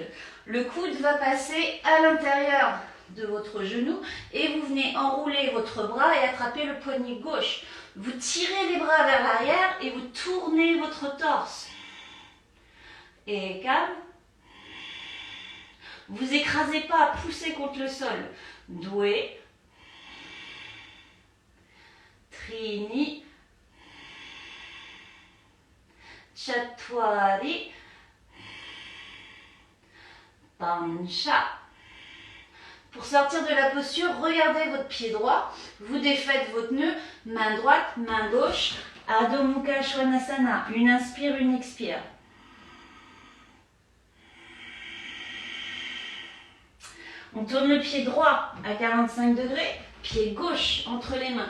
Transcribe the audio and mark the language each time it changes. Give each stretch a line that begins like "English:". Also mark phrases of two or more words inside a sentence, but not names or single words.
French: Le coude va passer à l'intérieur de votre genou et vous venez enrouler votre bras et attraper le poignet gauche. Vous tirez les bras vers l'arrière et vous tournez votre torse. Et calme. Vous écrasez pas, poussez contre le sol. Doué. Trini. Chatwari. Pancha. Pour sortir de la posture, regardez votre pied droit, vous défaites votre nœud, main droite, main gauche, Adho Mukha Svanasana, une inspire, une expire. On tourne le pied droit à 45 degrés, pied gauche entre les mains.